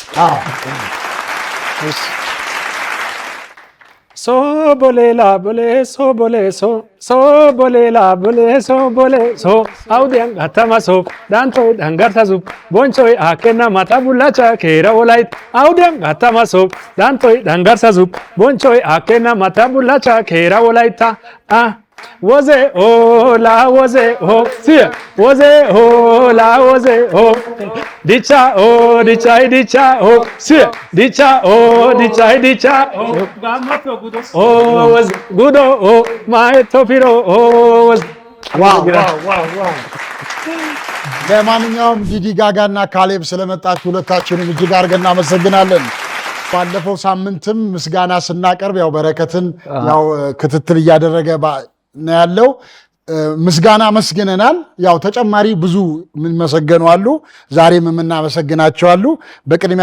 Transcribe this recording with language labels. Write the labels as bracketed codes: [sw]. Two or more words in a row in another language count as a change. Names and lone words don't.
[wal] ሶ ቦሌላ ቦሌ ሶ ቦሌ ሶ ቦሌላ ቦሌ ሶ ቦሌ ሶ አውዲያን ጋታማሶ ዳንቶ ዳንጋርታዙ ቦንቾይ አከና ማታቡላቻ ኬራ ኦላይት አውዲያን ጋታማሶ ዳንቶ ዳንጋርታዙ ቦንቾይ አከና ማታቡላቻ ኬራ ኦላይታ woze ola woze ho sia woze ola woze ho dicha o dicha ho sia dicha o dicha ho gamato gudo o was gudo o mai topiro o was [am] ዋው ለማንኛውም ዲዲ ጋጋና ካሌብ ስለመጣችሁ ሁለታችሁንም እጅግ አድርገን እናመሰግናለን ባለፈው ሳምንትም ምስጋና ስናቀርብ ያው በረከትን ያው ክትትል እያደረገ ነው ያለው ምስጋና መስገነናል ያው ተጨማሪ ብዙ ምን መሰገኑ አሉ ዛሬም የምናመሰግናቸው አሉ በቅድሚያ